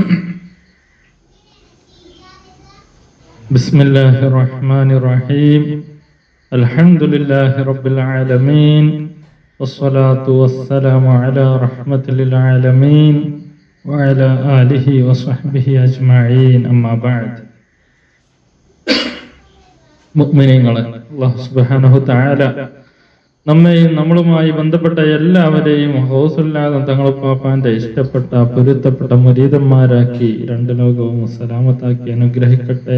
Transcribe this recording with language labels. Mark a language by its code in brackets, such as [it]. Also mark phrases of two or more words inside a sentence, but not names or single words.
[ar] بسم الله الرحمن الرحيم. الحمد لله رب العالمين والصلاة والسلام على رحمة للعالمين وعلى آله وصحبه أجمعين. أما بعد. [ml] മുഅ്മിനീങ്ങളെ, അല്ലാഹു സുബ്ഹാനഹു തആല നമ്മെയും നമ്മളുമായി ബന്ധപ്പെട്ട എല്ലാവരെയും ഹൗസുല്ലാതെ തങ്ങളുപ്പാപ്പാന്റെ ഇഷ്ടപ്പെട്ട പൊരുത്തപ്പെട്ട മുരീദന്മാരാക്കി രണ്ട് ലോകവും സലാമത്താക്കി അനുഗ്രഹിക്കട്ടെ.